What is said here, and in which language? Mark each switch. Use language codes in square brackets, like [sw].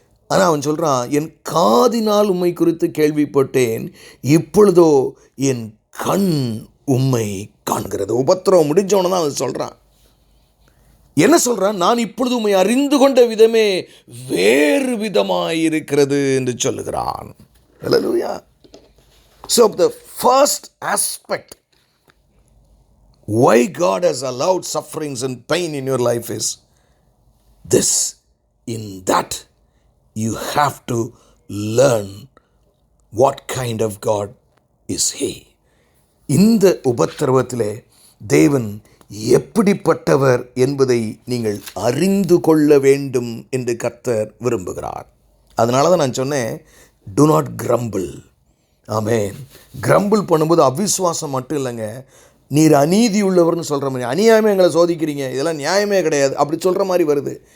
[ta] ஆனால் அவன் சொல்கிறான், என் காதினால் உம்மை குறித்து கேள்விப்பட்டேன், இப்பொழுதோ என் கண் உம்மை காண்கிறது. உபத்திரவம் முடிஞ்சவன தான் அவன் சொல்கிறான். என்ன சொல்கிறான்? நான் இப்பொழுது உம்மை அறிந்து கொண்ட விதமே வேறு விதமாயிருக்கிறது என்று சொல்லுகிறான். ஹல்லேலூயா. [en] So the first aspect why God has allowed sufferings and pain in your life is this. In that you have to learn what kind of God is He. [ta] இந்த உபத்திரவத்திலே தேவன் எப்படிப்பட்டவர் என்பதை நீங்கள் அறிந்து கொள்ள வேண்டும் என்று கர்த்தர் விரும்புகிறார். அதனால தான் நான் சொன்னேன், [en] do not grumble. [ta] Amen. Crumble பண்ணும்போது அவிசுவாசம் மட்டும் இல்லைங்க, நீர் அநீதி உள்ளவர்னு சொல்கிற மாதிரி, அநியாயமே எங்களை சோதிக்கிறீங்க, இதெல்லாம் நியாயமே கிடையாது அப்படி சொல்கிற மாதிரி வருது.